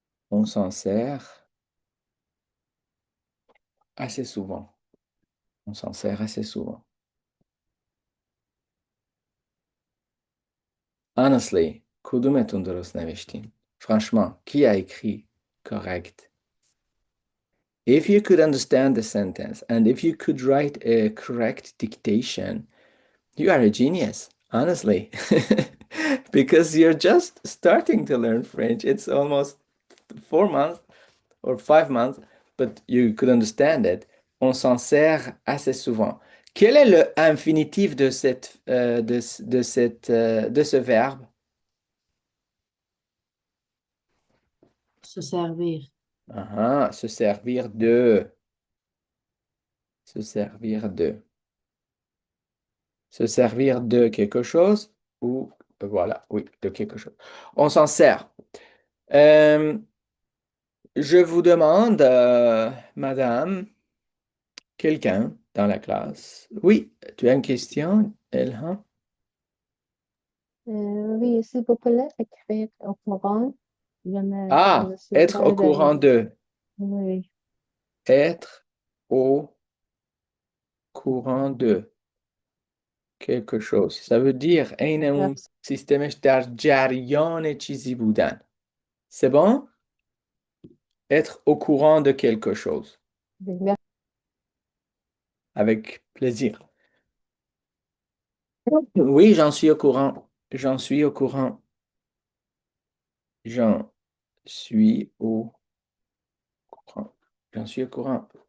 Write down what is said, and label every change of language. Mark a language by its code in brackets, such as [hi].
[fr] On s'en sert assez souvent. On s'en sert assez souvent. [en] Honestly, [fa] کدومتون درست نوشتین؟ [fr] Franchement, qui a écrit correct? [en] If you could understand the sentence and if you could write a correct dictation, you are a genius, honestly. Because you're just starting to learn French. It's almost 4 months or 5 months, but you could understand it. [fr] On s'en sert assez souvent. Quel est le infinitif de de ce verbe? Se servir. Ah, se servir de. Se servir de. Se servir de quelque chose ou voilà, oui, de quelque chose. On s'en sert. Euh, je vous demande, madame, quelqu'un dans la classe. Oui, tu as une question, Elhan? Oui, s'il vous plaît, écrire au courant. Je Ah, ne suis être au pas courant de... de. Oui, Être au courant de quelque chose. Ça veut dire [fa] عین اون [fr] merci. [fa] سیستمش در جریان چیزی بودن. [fr] C'est bon? Être au courant de quelque chose. Merci. Avec plaisir. Oui, j'en suis au courant. J'en suis au courant. J'en suis au courant. J'en suis au courant.